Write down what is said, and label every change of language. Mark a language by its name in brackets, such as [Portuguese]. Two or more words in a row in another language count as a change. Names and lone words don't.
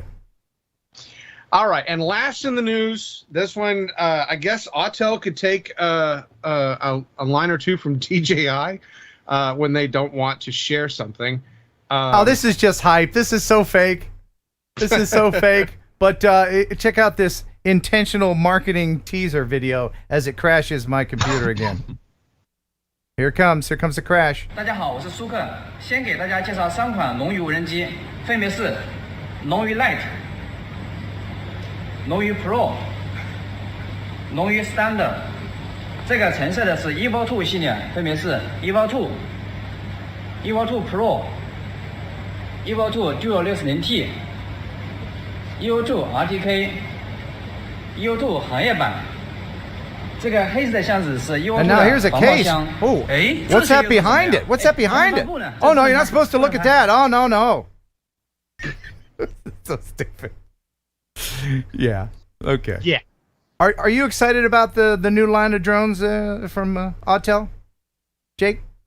[English] All right, and last in the news, this one, I guess Autel could take a line or two from DJI when they don't want to share something. This is just hype. This is so fake. This is so fake. But check out this intentional marketing teaser video as it crashes my computer again. Here it comes. Here comes the crash. [Chinese] 大家好，我是苏克，先给大家介绍3款龙鱼无人机，分别是龙鱼 Lite、龙鱼 Pro、龙鱼 Standard。这个橙色的是 Evo 2系列，分别是 Evo 2、Evo 2 Pro、Evo 2 Dual 60T、Evo 2 RTK、Evo 2 行业版。这个黑色的箱子是 Evo 2 [English] And now here's a [Chinese] 防爆 [English] case. [Chinese] 箱。 [English] Oh, what's that behind it? What's that behind it? Oh no, you're not supposed to look at that. Oh no. So stupid. Yeah. Okay. Yeah. Are you excited about the new line of drones from Autel, Jake?